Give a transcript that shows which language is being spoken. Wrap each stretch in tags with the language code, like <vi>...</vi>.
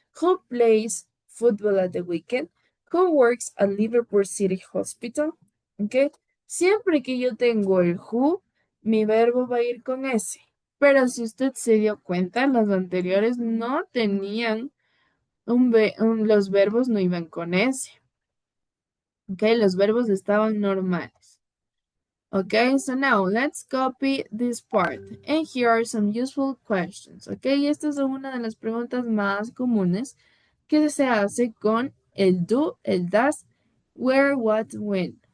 <en>Who plays football at the weekend? Who works at Liverpool City Hospital? ¿Ok?</en> <es>Siempre que yo tengo el who, mi verbo va a ir con S. Pero si usted se dio cuenta, los anteriores no tenían los verbos no iban con S. ¿Ok? Los verbos estaban normales.</es> <en>Okay, so now let's copy this part. And here are some useful questions.</en> <es>Okay, esta es una de las preguntas más comunes que se hace con el do, el does, where, what, when.</es>